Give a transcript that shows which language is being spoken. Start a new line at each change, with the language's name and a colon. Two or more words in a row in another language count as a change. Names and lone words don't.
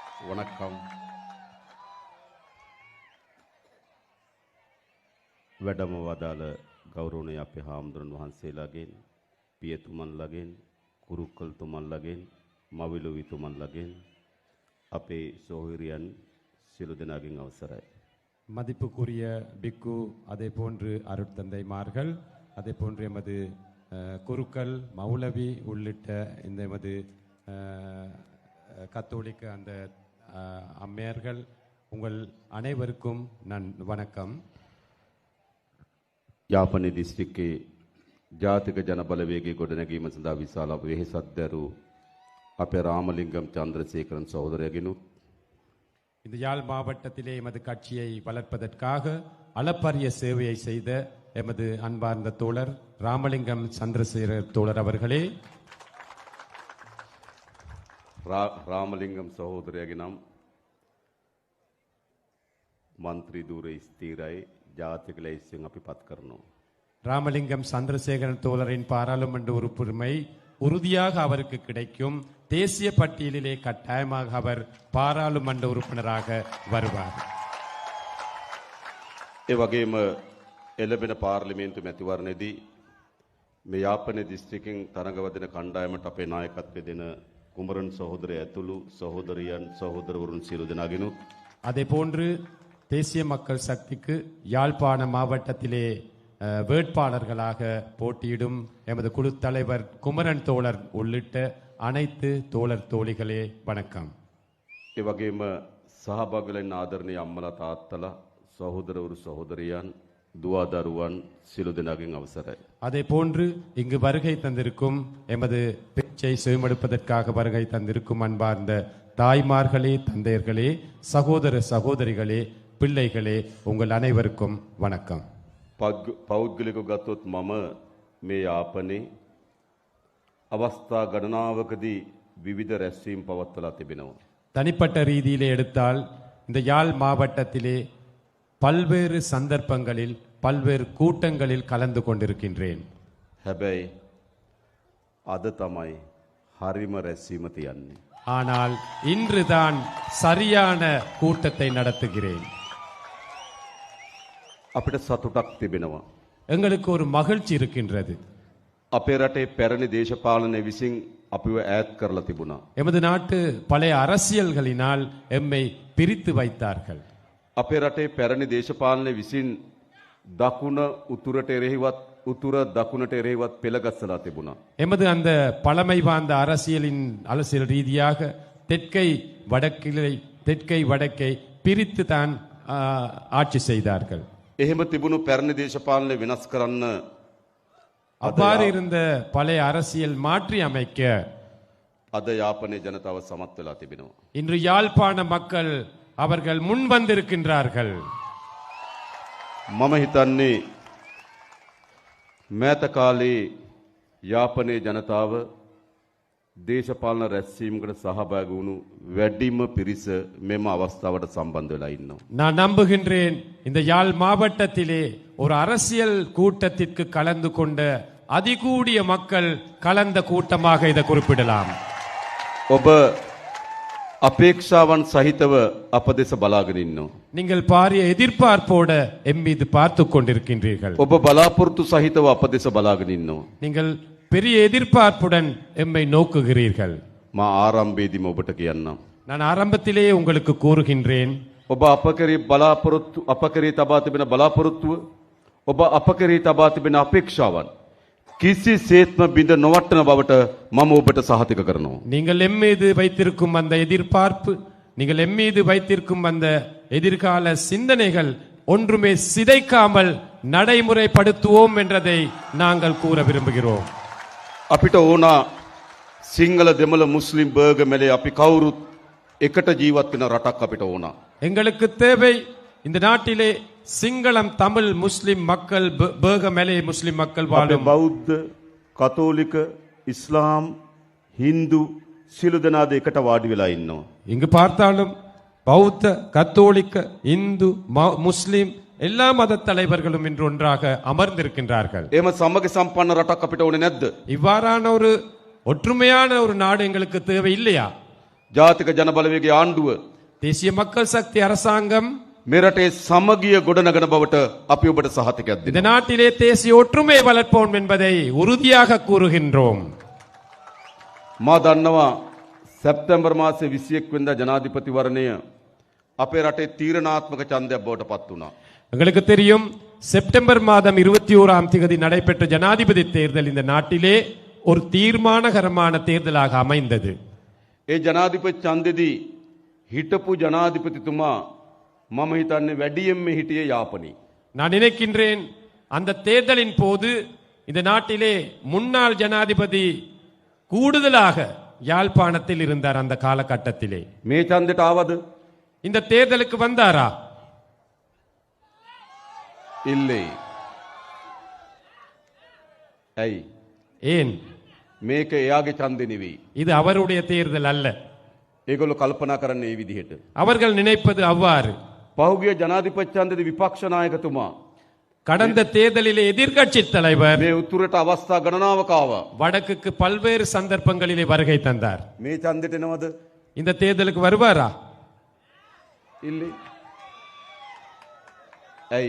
Tamil: வணக்கம்.
Sinhala: වැඩම වදාළ ගෞරවනීය අපේ හාමුදුරන් වහන්සේලාගෙන්, පියතුමන්ලාගෙන්, කුරුක්කල්තුමන්ලාගෙන්, මවිලුවිතුමන්ලාගෙන්, අපේ සොහොයුරියන් සියලු දෙනාගෙන් අවසරයි.
Tamil: மதிப்புக்குரிய பிக்கு அதே போன்று அருட்தந்தைமார்கள் அதே போன்று எமது குருக்கள் மௌலவி உள்ளிட்ட இந்த எமது கத்தோலிக்க அந்த அம்மையர்கள் உங்கள் அனைவருக்கும் வணக்கம்.
Sinhala: යාපනයේ දිස්ත්‍රික්කයේ ජාතික ජනබලවේගයේ ගොඩනැගීම සඳහා විශාල වෙහෙසක් දැරූ අපේ රාමලිංගම් චන්ද්‍රසේකරන් සහෝදරයාගෙනුත්
Tamil: இந்த யாழ் மாவட்டத்திலே எமது கட்சியை வளர்ப்பதற்காக அளப்பரிய சேவையை செய்த எமது அன்பார்ந்த தோழர் ராமலிங்கம் சந்திரசேகர் தோழர் அவர்களே,
Sinhala: රාමලිංගම් සහෝදරයාගේ නම් මන්ත්‍රී ධූරය ස්ථිරයි ජාතික ලැයිස්තුවෙන් අපි පත් කරනවා.
Tamil: ராமலிங்கம் சந்திரசேகரன் தோழரின் பாராளுமன்ற உறுப்புரிமை உறுதியாக அவருக்கு கிடைக்கும். தேசிய பட்டியலிலே கட்டாயமாக அவர் பாராளுமன்ற உறுப்பினராக வருவார்.
Sinhala: ඒ වගේම එළඹෙන පාර්ලිමේන්තු මැතිවරණයේදී මේ යාපනයේ දිස්ත්‍රික්කෙන් තරඟවදින කණ්ඩායමට අපේ නායකත්වය දෙන குமரன் சகோதரி ඇතුළු சகோதரியන් சகோதரවරුන් සියලු දෙනාගෙනුත්
Tamil: அதே போன்று தேசிய மக்கள் சக்திக்கு யாழ்ப்பாண மாவட்டத்திலே வேட்பாளர்களாக போட்டியிடும் எமது குழு தலைவர் குமரன் தோழர் உள்ளிட்ட அனைத்து தோழர் தோழிகளே வணக்கம்.
Sinhala: ඒ වගේම සහභාගීලෙන් ආදරණීය අම්මලා තාත්තලා සහෝදරවරු සහෝදරියන් දුවා දරුවන් සියලු දෙනාගෙන් අවසරයි.
Tamil: அதே போன்று இங்கு வருகை தந்திருக்கும் எமது பேச்சை செவிமடுப்பதற்காக வருகை தந்திருக்கும் அன்பார்ந்த தாய்மார்களே, தந்தையர்களே, சகோதர சகோதரிகளே, பிள்ளைகளே, உங்கள் அனைவருக்கும் வணக்கம்.
Sinhala: පෞද්ගලිකව ගත්තොත් මම මේ යාපනයේ අවස්ථා ගණනාවකදී විවිධ රැස්වීම් පවත්වලා තිබෙනවා.
Tamil: தனிப்பட்ட ரீதியிலே எடுத்தால் இந்த யாழ் மாவட்டத்திலே பல்வேறு சந்தர்ப்பங்களில் பல்வேறு கூட்டங்களில் கலந்து கொண்டிருக்கின்றேன்.
Sinhala: හැබැයි අද තමයි හරිම රැස්වීම තියන්නේ.
Tamil: ஆனால் இன்றுதான் சரியான கூட்டத்தை நடத்துகிறேன்.
Sinhala: අපිට සතුටක් තිබෙනවා.
Tamil: எங்களுக்கு ஒரு மகிழ்ச்சி இருக்கின்றது.
Sinhala: අපේ රටේ පැරණි දේශපාලනය විසින් අපිව ඈත් කරලා තිබුණා.
Tamil: எமது நாட்டு பழைய அரசியல்களினால் எம்மை பிரித்து வைத்தார்கள்.
Sinhala: අපේ රටේ පැරණි දේශපාලනය විසින් දකුණ උතුරට එරෙහිවත් උතුර දකුණට එරෙහිවත් පෙළගස්සලා තිබුණා.
Tamil: எமது அந்த பழமை வாய்ந்த அரசியல் ரீதியாக தெற்கை வடக்கை பிரித்து தான் ஆட்சி செய்தார்கள்.
Sinhala: එහෙම තිබුණු පැරණි දේශපාලනය වෙනස් කරන්න
Tamil: அவ்வாறு இருந்த பழைய அரசியல் மாற்றி அமைக்க
Sinhala: අද යාපනයේ ජනතාව සමත් වෙලා තිබෙනවා.
Tamil: இன்று யாழ்ப்பாண மக்கள் அவர்கள் முன் வந்திருக்கின்றார்கள்.
Sinhala: මම හිතන්නේ මෑත කාලේ යාපනයේ ජනතාව දේශපාලන රැස්වීමකට සහභාගී වුණු වැඩිම පිරිස මෙම අවස්ථාවට සම්බන්ධ වෙලා ඉන්නවා.
Tamil: நான் நம்புகின்றேன் இந்த யாழ் மாவட்டத்திலே ஒரு அரசியல் கூட்டத்திற்கு கலந்து கொண்ட அதிகூடிய மக்கள் கலந்த கூட்டமாக இதை குறிப்பிடலாம்.
Sinhala: ඔබ අපේක්ෂාවන් සහිතව අප දෙස බලාගෙන ඉන්නවා.
Tamil: நீங்கள் பாரிய எதிர்பார்ப்போட எம் மீது பார்த்து கொண்டிருக்கின்றீர்கள்.
Sinhala: ඔබ බලාපොරොත්තු සහිතව අප දෙස බලාගෙන ඉන්නවා.
Tamil: நீங்கள் பெரிய எதிர்பார்ப்புடன் எம்மை நோக்குகிறீர்கள்.
Sinhala: මා ආරම්භයේදීම ඔබට කියන්නම්.
Tamil: நான் ஆரம்பத்திலேயே உங்களுக்கு கூறுகின்றேன்.
Sinhala: ඔබ අප කරේ තබා තිබෙන බලාපොරොත්තුව, ඔබ අප කරේ තබා තිබෙන අපේක්ෂාවන් කිසිසේත්ම බිඳ නොවටන බවට මම ඔබට සහතික කරනවා.
Tamil: நீங்கள் எம் மீது வைத்திருக்கும் அந்த எதிர்பார்ப்பு, நீங்கள் எம் மீது வைத்திருக்கும் அந்த எதிர்கால சிந்தனைகள் ஒன்றுமே சிதைக்காமல் நடைமுறைப்படுத்துவோம் என்றதை நாங்கள் கூற விரும்புகிறோம்.
Sinhala: අපිට ඕනා සිංහල දෙමළ මුස්ලිම් බර්ග මෙලේ අපි කවුරුත් එකට ජීවත් වෙන රටක් අපිට ඕනා.
Tamil: எங்களுக்கு தேவை இந்த நாட்டிலே சிங்களம், தமிழ், முஸ்லிம் மக்கள், பேக மலே முஸ்லிம் மக்கள் வாழும்.
Sinhala: බෞද්ධ, කතෝලික, ඉස්ලාම්, හින්දු සියලු දෙනාද එකට වාඩි වෙලා ඉන්නවා.
Tamil: இங்கு பார்த்தாலும் பௌத்த, கத்தோலிக்க, இந்து, முஸ்லிம் எல்லா மத தலைவர்களும் இன்று ஒன்றாக அமர்ந்திருக்கின்றார்கள்.
Sinhala: එහෙම සමග සම්පන්න රටක් අපිට ඕනේ නැද්ද?
Tamil: இவ்வாறான ஒரு ஒற்றுமையான ஒரு நாடு எங்களுக்கு தேவை இல்லையா?
Sinhala: ජාතික ජනබලවේගයේ ආණ්ඩුව
Tamil: தேசிய மக்கள் சக்தி அரசாங்கம்
Sinhala: මේ රටේ සමගිය ගොඩනගන බවට අපි ඔබට සහතිකයක්
Tamil: இந்த
Sinhala: දෙනවා.
Tamil: நாட்டிலே தேசிய ஒற்றுமை வளர்ப்போம் என்பதை உறுதியாக கூறுகின்றோம்.
Sinhala: මා දන්නවා සැප්තැම්බර් මාසේ 21 වෙනිදා ජනාධිපතිවරණය අපේ රටේ තීරණාත්මක ඡන්දයක් බවට පත් වුණා.
Tamil: உங்களுக்கு தெரியும் செப்டம்பர் மாதம் 21ஆம் தேதி நடைபெற்ற ஜனாதிபதி தேர்தல் இந்த நாட்டிலே ஒரு தீர்மானகரமான தேர்தலாக அமைந்தது.
Sinhala: ඒ ජනාධිපති ඡන්දෙදී හිටපු ජනාධිපතිතුමා මම හිතන්නේ වැඩියෙන්ම හිටියේ යාපනයේ.
Tamil: நான் நினைக்கின்றேன் அந்த தேர்தலின் போது இந்த நாட்டிலே முன்னாள் ஜனாதிபதி கூடுதலாக யாழ்ப்பாணத்தில் இருந்தார். அந்த காலகட்டத்திலே
Sinhala: මේ ඡන්දෙට ආවද?
Tamil: இந்த தேர்தலுக்கு வந்தாரா?
Sinhala: ඉල්ලේ. ඇයි?
Tamil: ஏன்?
Sinhala: මේක එයාගේ ඡන්දෙ නෙවෙයි.
Tamil: இது அவருடைய தேர்தல் அல்ல.
Sinhala: ඒගොල්ලෝ කල්පනා කරන්නේ මේ විදිහට.
Tamil: அவர்கள் நினைப்பது அவ்வாறு.
Sinhala: පහුගිය ජනාධිපති ඡන්දෙදී විපක්ෂ නායකතුමා
Tamil: கடந்த தேர்தலிலே எதிர்க்கட்சி தலைவர்
Sinhala: මේ උතුරට අවස්ථා ගණනාවක ආවා.
Tamil: வடக்குக்கு பல்வேறு சந்தர்ப்பங்களிலே வருகை தந்தார்.
Sinhala: මේ ඡන්දෙට එනවද?
Tamil: இந்த தேர்தலுக்கு வருவாரா?
Sinhala: ඉල්ලේ. ඇයි?